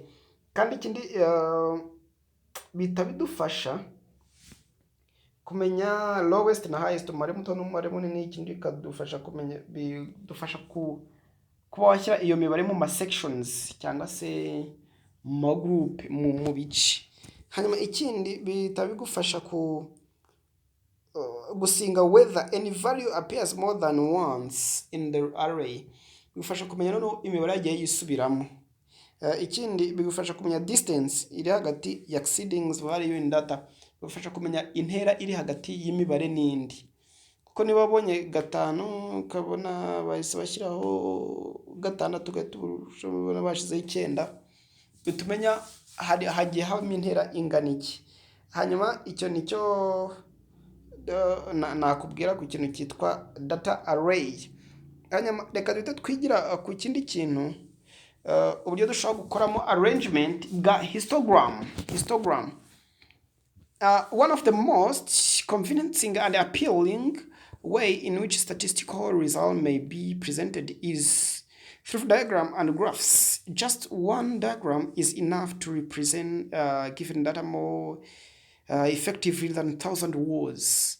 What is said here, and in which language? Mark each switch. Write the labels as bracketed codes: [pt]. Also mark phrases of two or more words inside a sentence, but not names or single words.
[rw] Kandi ikindi bita bidufasha kumenya lowest na highest, umubare muto n'umubare munini. Ikindi kadufasha kumenya, bidufasha kuba washyira iyo mibare mu ma sections cyangwa se mu group mu bice. Hanyuma ikindi bita bigufasha gusinga [en] whether any value appears more than once in the array. [rw] Bigufasha kumenya noneho imibare yagiye yisubiramo. Ikindi bigufasha kumenya distance iri hagati ya [en] exceeding value in data. [rw] Bigufasha kumenya intera iri hagati y'imibare n'indi. Kuko niba wabonye 5 ukabona bahise bashyiraho 6 tugatubona bashizeho 9, bitumenya hagiye habamo intera ingana iki. Hanyuma icyo nicyo nakubwira ku kintu cyitwa [en] data array. [rw] Hanyuma reka duhita twigira ku kindi kintu, uburyo dushobora gukoramo arrangement bwa histogram. [en] One of the most convincing and appealing way in which statistical results may be presented is through diagram and graphs. Just one diagram is enough to represent given data more effectively than 1,000 words.